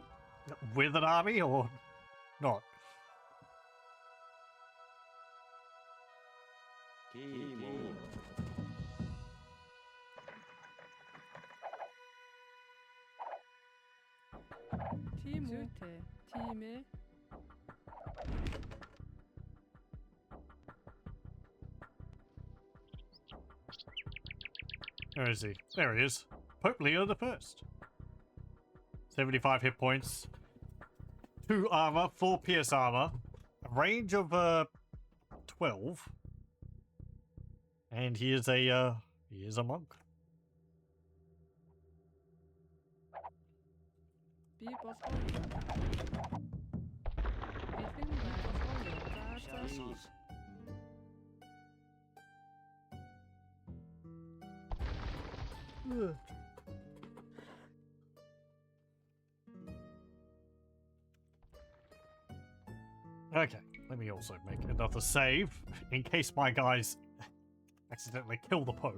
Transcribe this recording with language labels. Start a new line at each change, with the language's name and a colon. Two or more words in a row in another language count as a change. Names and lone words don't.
English: With an army or not? Team. Timo.
Mongolian: Zүйтэй. Тимэ.
English: Where is he? There he is. Pope Leo I. 75 hit points. 2 armor, 4 pierce armor. A range of 12. And he is a monk.
Mongolian: Би болгоё. Бэлэн би болгоё. За за.
English: Okay, let me also make another save in case my guys accidentally kill the Pope.